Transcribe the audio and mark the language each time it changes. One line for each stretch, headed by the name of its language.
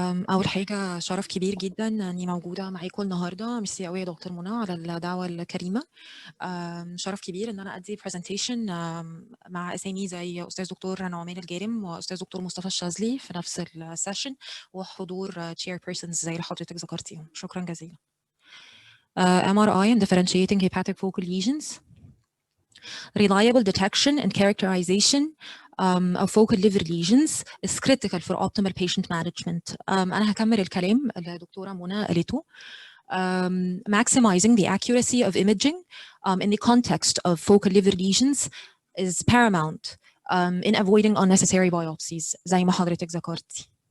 Arabic: أول حاجة شرف كبير جدًا إني موجودة معاكم النهارده، ميرسي أوي يا دكتور منى على الدعوة الكريمة. شرف كبير إن أنا أدّي presentation مع أسامي زي أستاذ دكتور نعمان الجارم وأستاذ دكتور مصطفى الشاذلي في نفس الsession وحضور chairpersons زي اللي حضرتك ذكرتيهم. شكرًا جزيلًا.
English: MRI and differentiating hepatic focal lesions. Reliable detection and characterization of focal liver lesions is critical for optimal patient management.
Arabic: أنا هكمل الكلام اللي الدكتورة منى قالته.
English: Maximizing the accuracy of imaging in the context of focal liver lesions is paramount in avoiding unnecessary biopsies
Arabic: زي ما حضرتك ذكرتي.